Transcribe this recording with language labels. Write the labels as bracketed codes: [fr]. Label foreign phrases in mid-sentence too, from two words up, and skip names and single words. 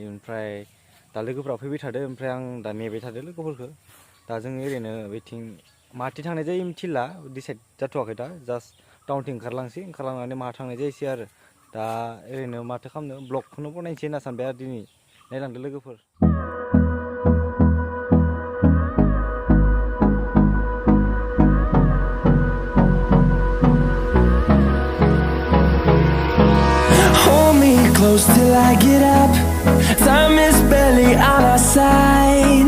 [brx] ओमफ्राय दा लोगोफोरा फैबाय थादो, ओमफ्राय आं दा नेबाय थादो लोगोफोरखौ। दा जों ओरैनो बेथिं माहाथिं थांनाय जायो मिथिला, डिसाइड जाथ'वाखै दा। जास्ट टाउनथिं ओंखारलांनानै माहा थांनाय जायोसै आरो। दा ओरैनो माथो खालामनो, ब्लगखौनो बनायनोसै होनना सानबाय आरो दिनै। नायलांदो लोगोफोर। [en] Close till I get up. Time is barely on our side.